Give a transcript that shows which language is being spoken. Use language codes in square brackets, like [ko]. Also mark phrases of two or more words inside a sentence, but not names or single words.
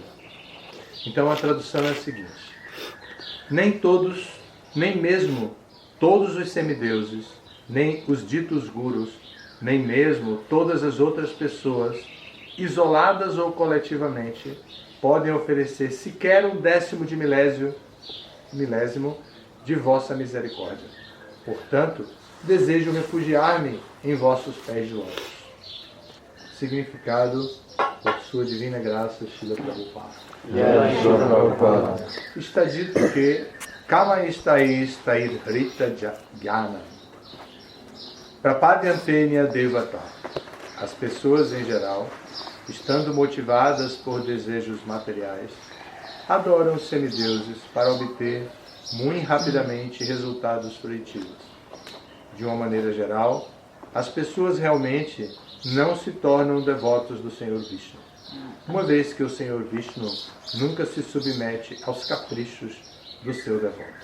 [pt] Então a tradução é a seguinte: nem todos, nem mesmo todos os semideuses, nem os ditos gurus, nem mesmo todas as outras pessoas, isoladas ou coletivamente, podem oferecer sequer 1/10 de milésimo de vossa misericórdia. Portanto, desejo refugiar-me em vossos pés de lótus. Significado, por sua divina graça, Srila Prabhupada. Está dito que [sa] कामैस् तैस् तैर् हृत ज्ञाना प्रपद्यन्तेऽन्य देवताः. [pt] As pessoas em geral, estando motivadas por desejos materiais, adoram os semideuses para obter muito rapidamente resultados fruitivos. De uma maneira geral, as pessoas realmente não se tornam devotos do Senhor Vishnu, uma vez que o Senhor Vishnu nunca se submete aos caprichos do seu devoto.